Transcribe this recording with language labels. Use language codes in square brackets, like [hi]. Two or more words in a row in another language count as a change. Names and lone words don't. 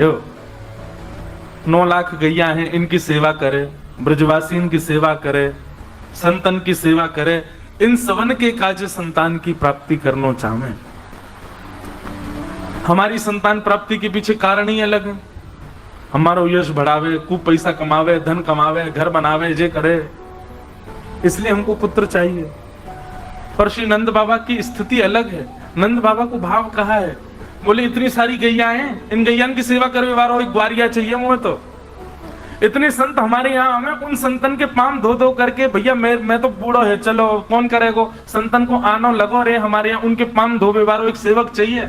[bra] 9 लाख गैया हैं, इनकी सेवा करे, ब्रजवासी इनकी सेवा करे, संतन की सेवा करे, इन सवन के काज संतान की प्राप्ति करनो चाहे। [hi] हमारी संतान प्राप्ति के पीछे कारण ही अलग है। [bra] हमारो यश बढ़ावे, खूब पैसा कमावे, धन कमावे, घर बनावे, जे करे, [hi] इसलिए हमको पुत्र चाहिए। पर श्री नंद बाबा की स्थिति अलग है। [bra] नंद बाबा को भाव कहा है, बोले इतनी सारी गैया हैं, इन गैयान की सेवा करने वाला एक ग्वारिया चाहिए मुझे। तो इतने संत हमारे यहाँ, हमें उन संतन के पाम धो धो करके, भैया मैं तो बूढ़ो है, चलो कौन करेगो, संतन को आनो लगो रे, हमारे यहाँ उनके पाम धोबे वालो एक सेवक चाहिए।